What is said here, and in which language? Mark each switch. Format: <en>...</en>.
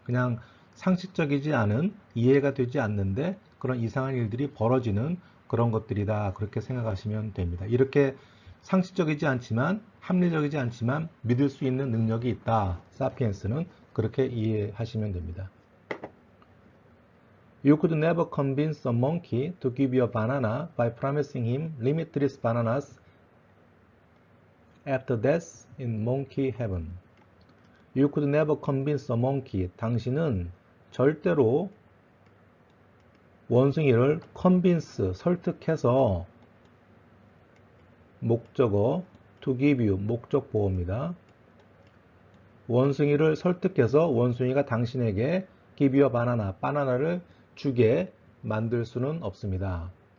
<ko>그냥 상식적이지 않은 이해가 되지 않는데 그런 이상한 일들이 벌어지는 그런 것들이다 그렇게 생각하시면 됩니다. 이렇게 상식적이지 않지만 합리적이지 않지만 믿을 수 있는 능력이 있다. 사피엔스는 그렇게 이해하시면 됩니다.</ko> <en>You could never convince a monkey to give you a banana by promising him limitless bananas after death in monkey heaven. You could never convince a monkey.</en> <ko>당신은 절대로 원숭이를 convince, 설득해서 목적어</ko> <en>to give you,</en> <ko>목적 보호입니다. 원숭이를 설득해서 원숭이가 당신에게</ko> <en>give you a banana,</en> <ko>바나나를 주게 만들 수는 없습니다.</ko>